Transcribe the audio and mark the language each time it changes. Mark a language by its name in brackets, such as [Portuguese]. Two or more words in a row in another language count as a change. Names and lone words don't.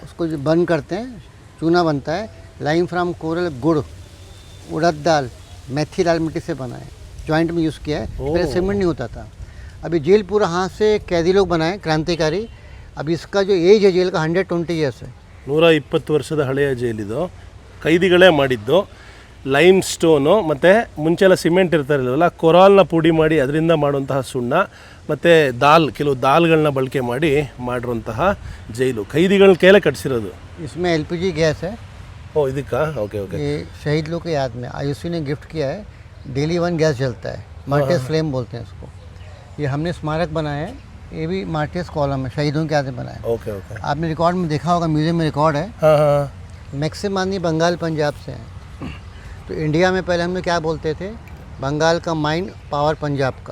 [Hindi] उसको जो बर्न करते हैं, चूना बनता है। [English] lime from coral, [Hindi] गुड़, उड़द दाल, मेथी लाल मिट्टी से बना है, जॉइंट में यूज़ किया है। पहले सीमेंट नहीं होता था। अभी जेल पूरा हाथ से कैदी लोग बनाए, क्रांतिकारी। अब इसका जो एज है जेल का 120 ईयर्स है। [Kannada] 120 ವರ್ಷದ ಹಳೆಯ ಜೈಲಿದು, ಕೈದಿಗಳೇ ಮಾಡಿದ್ದು. [English] lime stone [Kannada] ಮತ್ತು ಮುಂಚೆಲ್ಲ ಸಿಮೆಂಟ್ ಇರ್ತಾರಿಲ್ಲವಲ್ಲ, ಕೊರಾಲ್ನ ಪುಡಿ ಮಾಡಿ ಅದರಿಂದ ಮಾಡುವಂತಹ ಸುಣ್ಣ ಮತ್ತು ಕೆಲವು ದಾಲ್ಗಳನ್ನ ಬಳಕೆ ಮಾಡಿ ಮಾಡಿರುವಂತಹ ಜೈಲು. ಕೈದಿಗಳ ಕೈಲೇ ಕಟ್ಟಿಸಿರೋದು. [Hindi] इसमें LPG गैस है। [Kannada] ಓ, ಇದಕ್ಕಾ? [English] okay okay. [Hindi] ये शहीद लोग के याद में आयुषी ने गिफ्ट किया है। डेली 1 गैस जलता है, [English] martyrs flame [Hindi] बोलते हैं इसको। ये हमने स्मारक बनाया है, ये भी [English] martyrs column [Hindi] है, शहीदों के याद में बनाया है। [English] okay okay. [Hindi] आपने रिकॉर्ड में देखा होगा, म्यूजियम में रिकॉर्ड है। हाँ हाँ, मैक्सिमम आदमी बंगाल पंजाब से हैं। तो इंडिया में पहले हम लोग क्या बोलते थे, बंगाल का माइंड, पावर पंजाब का।